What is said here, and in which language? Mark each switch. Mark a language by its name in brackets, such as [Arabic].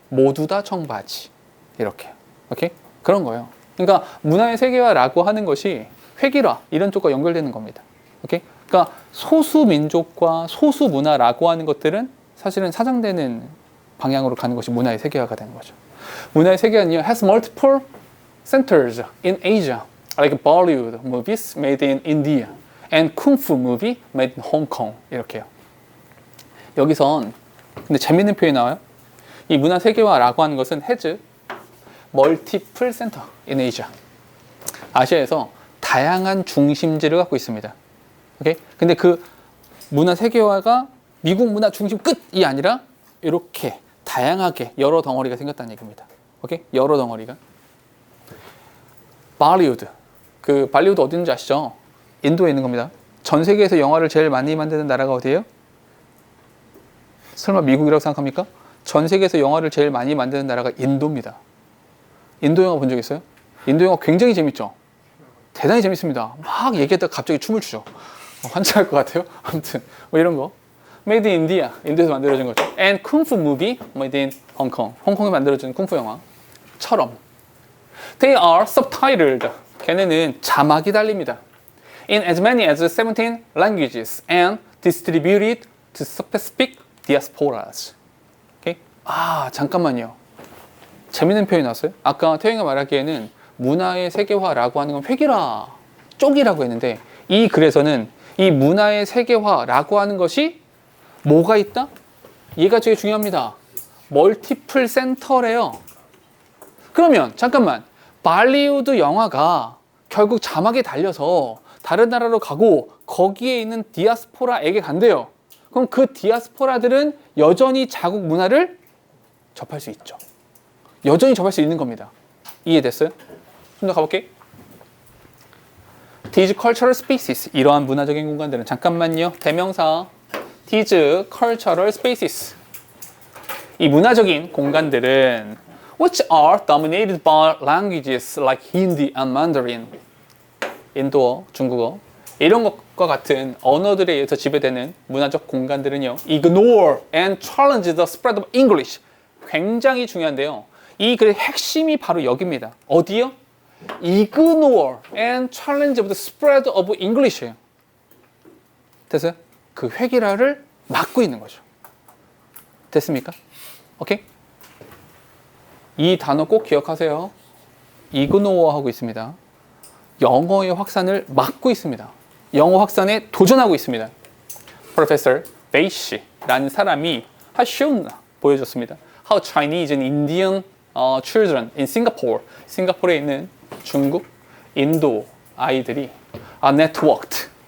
[Korean] 모두 다 청바지. 이렇게. 오케이? 그런 거예요. 그러니까 문화의 세계화라고 하는 것이 획일화 이런 쪽과 연결되는 겁니다. 오케이? 그러니까 소수 민족과 소수 문화라고 하는 것들은 사실은 사장되는 방향으로 가는 것이 문화의 세계화가 되는 거죠. 문화의 세계화는요, [English] has multiple centers in Asia, like Bollywood movies made in India and Kung Fu movie made in Hong Kong. [Korean] 이렇게요. 여기선 근데 재밌는 표현이 나와요. 이 문화 세계화라고 하는 것은 [English] has multiple center in Asia. [Korean] 아시아에서 다양한 중심지를 갖고 있습니다. 오케이? 근데 그 문화 세계화가 미국 문화 중심 끝이 아니라 이렇게 다양하게 여러 덩어리가 생겼다는 얘기입니다. 오케이? 여러 덩어리가. 발리우드. 그 발리우드 어디 있는지 아시죠? 인도에 있는 겁니다. 전 세계에서 영화를 제일 많이 만드는 나라가 어디예요? 설마 미국이라고 생각합니까? 전 세계에서 영화를 제일 많이 만드는 나라가 인도입니다. 인도 영화 본 적 있어요? 인도 영화 굉장히 재밌죠? 대단히 재밌습니다. 막 얘기했다가 갑자기 춤을 추죠. 환장할 것 같아요. 아무튼 뭐 이런 거. [English] Made in India, [Korean] 인도에서 만들어진 거죠. [English] And Kung Fu movie made in Hong Kong. [Korean] 홍콩에 만들어진 쿵푸 영화처럼. [English] They are subtitled. [Korean] 걔네는 자막이 달립니다. [English] In as many as 17 languages and distributed to specific diasporas. [Korean] 오케이? 아, 잠깐만요. 재밌는 표현이 나왔어요. 아까 태영이가 말하기에는 문화의 세계화라고 하는 건 획일화 쪽이라고 했는데 이 글에서는 이 문화의 세계화라고 하는 것이 뭐가 있다? 얘가 되게 중요합니다. 멀티플 센터래요. 그러면 잠깐만 발리우드 영화가 결국 자막에 달려서 다른 나라로 가고 거기에 있는 디아스포라에게 간대요. 그럼 그 디아스포라들은 여전히 자국 문화를 접할 수 있죠. 여전히 접할 수 있는 겁니다. 이해됐어요? 좀 더 가볼게. [English] These cultural spaces, [Korean] 이러한 문화적인 공간들은 잠깐만요. [English] 대명사 These cultural spaces, [Korean] 이 문화적인 공간들은 [English] which are dominated by languages like Hindi and Mandarin, [Korean] 인도어, 중국어, 이런 것과 같은 언어들에 의해서 지배되는 문화적 공간들은요, [English] ignore and challenge the spread of English. [Korean] 굉장히 중요한데요. 이 글의 핵심이 바로 여기입니다. 어디요? [English] ignore and challenge the spread of English예요. [Korean] 됐어요? 그 획일화를 막고 있는 거죠. 됐습니까? 오케이? 이 단어 꼭 기억하세요. ignore 하고 있습니다. 영어의 확산을 막고 있습니다. 영어 확산에 도전하고 있습니다. Professor Beishi라는 사람이 [English] has shown [Korean] 보여줬습니다. [English] How Chinese and Indian children in Singapore, [Korean] 싱가포르에 있는 중국, 인도 아이들이 [English] are networked.